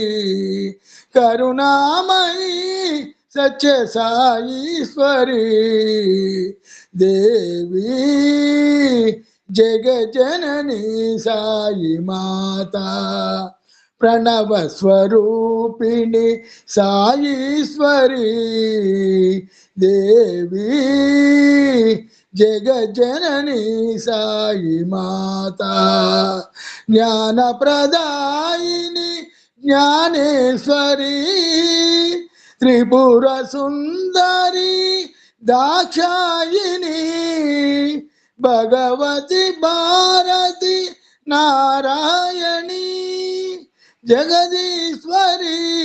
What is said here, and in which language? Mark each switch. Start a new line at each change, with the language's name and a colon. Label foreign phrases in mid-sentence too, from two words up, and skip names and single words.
Hindi: करुणामयी सच्चे साईश्वरी, देवी जगजननी साई माता, प्रणव स्वरूपिणी साईश्वरी, देवी जगजननी साई माता, ज्ञान प्रदायिनी
Sanskrit: జ్ఞానేశ్వరి త్రిపుర సుందరి దాక్షాయిని భగవతి భారతి నారాయణి జగదీశ్వరి